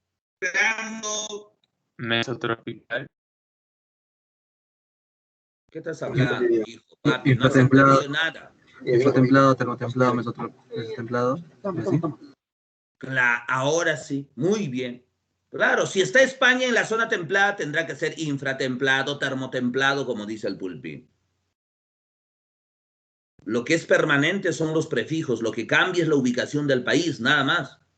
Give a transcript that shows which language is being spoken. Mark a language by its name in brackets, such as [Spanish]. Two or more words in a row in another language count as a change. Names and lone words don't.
[Spanish] Mesotropical. ¿Qué estás hablando, hijo? Papi, no has entendido nada. Infratemplado, termotemplado, mesotemplado. Ahora sí, muy bien. Claro, si está España en la zona templada, tendrá que ser infratemplado, termotemplado, como dice el Pulpín. Lo que es permanente son los prefijos, lo que cambia es la ubicación del país, nada más.